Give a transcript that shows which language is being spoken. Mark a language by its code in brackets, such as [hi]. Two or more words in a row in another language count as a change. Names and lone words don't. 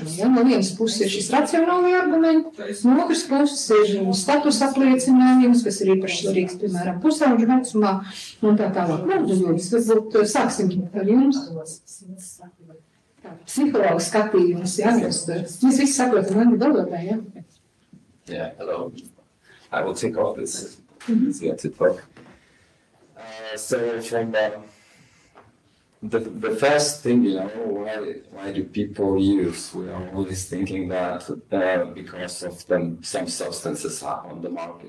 [lv] No vienas puses ir šis racionāli argumenti, no otras puses ir status apliecinājums, kas ir īpaši svarīgs, piemēram, pusauģu vecumā, un tā tālāk. Varbūt sāksim ar jums. Psihologu skatījums, mēs visi saprotam angļu valodā, [en] Yeah, hello. I will take off this. It's good to talk. So from the first thing, why do people use? We are always thinking that because of some substances are on the market.